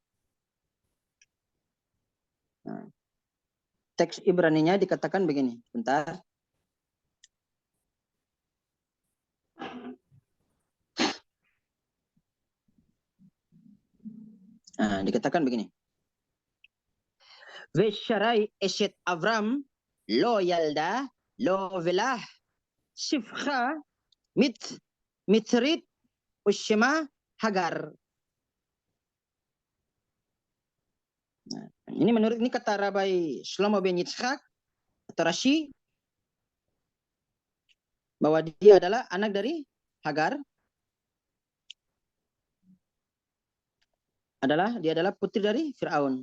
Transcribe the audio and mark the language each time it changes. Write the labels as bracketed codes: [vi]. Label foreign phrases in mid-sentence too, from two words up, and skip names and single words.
[id] Nah, teks Ibraninya dikatakan begini. Bentar. Nah, dikatakan begini. [he] ושרי אשת אברם לא ילדה לו ולה שפחה מצרית ושמה הגר. [id] Nah, ini kata Rabai Shlomo ben Yitzchak atau Rashi, bahwa dia adalah anak dari Hagar. Dia adalah putri dari Fir'aun.